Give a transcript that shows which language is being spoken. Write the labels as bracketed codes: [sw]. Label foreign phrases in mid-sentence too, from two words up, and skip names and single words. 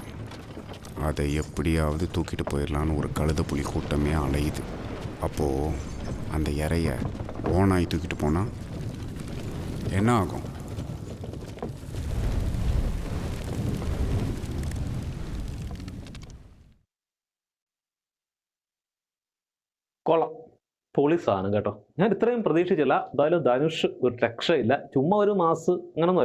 [ta] அதை எப்படியாவது தூக்கிட்டு போயிடலான்னு ஒரு கழுத புலி கூட்டமே அலையுது. அப்போது அந்த இறைய ஓனாய் தூக்கிட்டு போனால் என்ன ஆகும்? [ml] കൊള്ളാം, പൊളി സാധനം കേട്ടോ. ഞാൻ ഇത്രയും പ്രതീക്ഷിച്ചില്ല. എന്തായാലും ധനുഷ് ഒരു രക്ഷയില്ല. ചുമ്മാ ഒരു മാസ് അങ്ങനൊന്നുമല്ല.